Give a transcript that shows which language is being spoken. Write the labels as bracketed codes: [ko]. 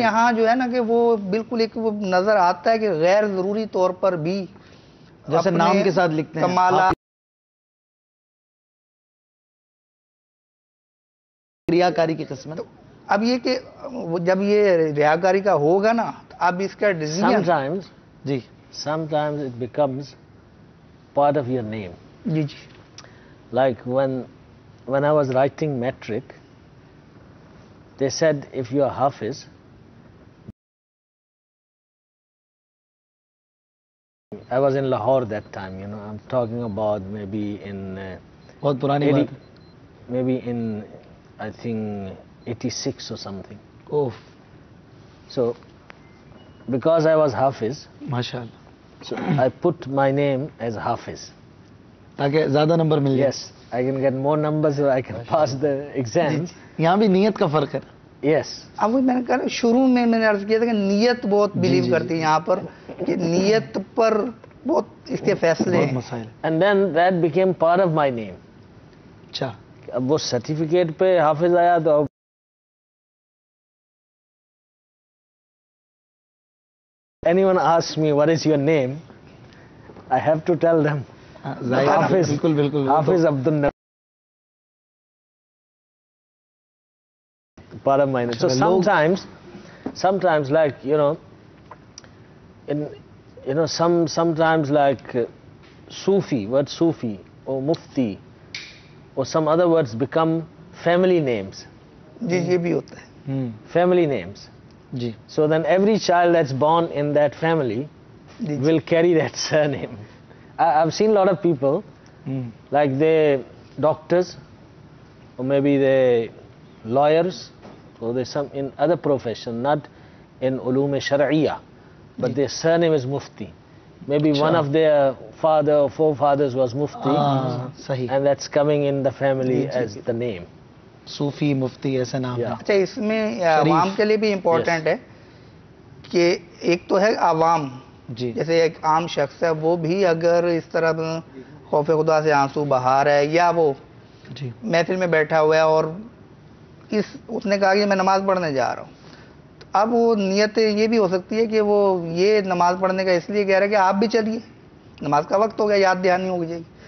[ur] یہاں جو ہے نا کہ وہ بالکل ایک وہ نظر آتا ہے کہ غیر ضروری طور پر بھی جیسے اپنے نام کے ساتھ لکھتے ہیں کمالات ریاکاری کی قسمت. اب یہ کہ جب یہ ریاکاری کا ہوگا نا, تو اب اس کا decision جی [en] sometimes it becomes part of your name. [ur] جی جی [en] Like when I was writing metric, they said if you are Hafiz, I was in Lahore that time, I'm talking about maybe in [ur] بہت پرانی بات ہے. [en] maybe in I think 86 or something. اوف So because I was Hafiz, [ur] ماشاء اللہ, [en] so I put my name as Hafiz. [ur] تاکہ زیادہ number مل جائے. [en] Yes, I can get more numbers so I can pass the exams. [ur] یہاں بھی نیت کا فرق ہے. [en] Yes. [ur] اب وہ میں نے کہا شروع میں نے عرض کیا تھا کہ نیت بہت بلیو کرتی ہے یہاں پر, کہ نیت پر بہت اس کے فیصلے بہت ہیں. مسائل. [en] And then that became part of my name. [ur] اچھا اب وہ سرٹیفکیٹ پہ حافظ آیا تو اب [en] anyone asks me what is your name, I have to tell them Hafiz, [ur] بالکل بالکل [en] Hafiz Abdul Nabi. Part of my name. So sometimes like, sometimes like Sufi, word Sufi or Mufti or some other words become family names. [ur] جی یہ بھی ہوتا ہے. [en] Family names. [ur] جی [en] So then every child that's born in that family will carry that surname. I've seen a lot of people, like they doctors, or maybe they lawyers, or they some in other profession, not in ulum shar'iyya, but their surname is Mufti. Maybe one of their father or forefathers was Mufti, [ur] صحیح. [en] and that's coming in the family as the name. [ur] صوفی مفتی ایسے نام ہے. اچھا اس میں عوام کے لیے بھی امپورٹنٹ ہے کہ ایک تو ہے عوام، جی جیسے ایک عام شخص ہے وہ بھی اگر اس طرح خوف خدا سے آنسو بہا رہا ہے یا وہ جی محفل میں بیٹھا ہوا ہے اور اس نے کہا کہ میں نماز پڑھنے جا رہا ہوں، تو اب وہ نیت یہ بھی ہو سکتی ہے کہ وہ یہ نماز پڑھنے کا اس لیے کہہ رہا ہے کہ آپ بھی چلیے، نماز کا وقت ہو گیا، یاد دہانی ہو جائے گی.